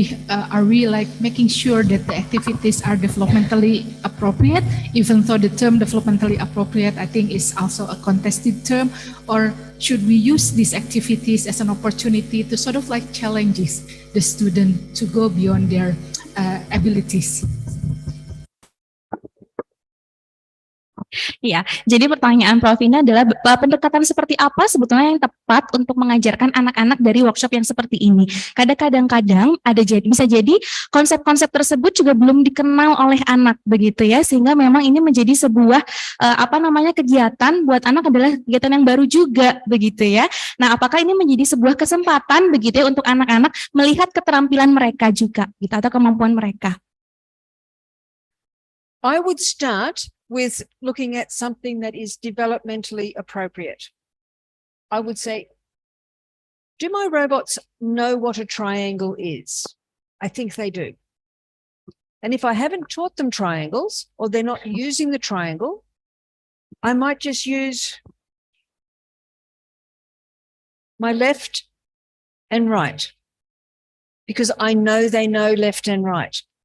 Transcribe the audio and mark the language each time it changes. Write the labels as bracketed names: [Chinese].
[English] Are we like making sure that the activities are developmentally appropriate, even though the term developmentally appropriate, I think, is also a contested term, or should we use these activities as an opportunity to sort of like challenges the student to go beyond their abilities? [Indonesian] Iya, jadi pertanyaan Prof ini adalah pendekatan seperti apa sebetulnya yang tepat untuk mengajarkan anak-anak dari workshop yang seperti ini. Kadang-kadang bisa jadi konsep-konsep tersebut juga belum dikenal oleh anak begitu ya, sehingga memang ini menjadi sebuah kegiatan buat anak adalah kegiatan yang baru juga begitu ya. Nah, apakah ini menjadi sebuah kesempatan begitu ya untuk anak-anak melihat keterampilan mereka juga gitu atau kemampuan mereka? [English] I would start with looking at something that is developmentally appropriate. I would say, do my robots know what a triangle is? I think they do. And if I haven't taught them triangles or they're not using the triangle, I might just use my left and right because I know they know left and right.